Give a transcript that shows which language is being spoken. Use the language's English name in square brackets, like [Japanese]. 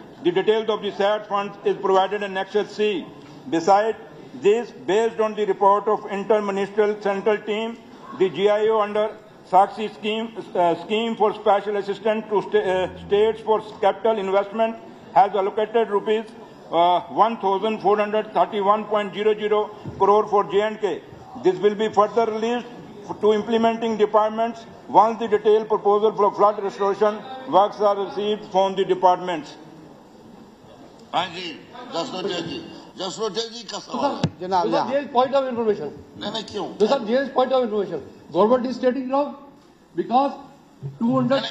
[English] The details of the said funds is provided in Annexure C. Besides this, based on the report of Inter-Ministerial Central Team, the GIO under Sakshi scheme for special assistance to states for capital investment has allocated rupees 1,431.00 crore for J&K. This will be further released to implementing departments once the detailed proposal for flood restoration works are received from the departments. [Urdu] ہاں جی, جسروٹیا جی کا سوال. جناب [English] point of information. [Urdu] نہیں کیوں؟ [English] Sir, there is point of information. Government is stating wrong because 200.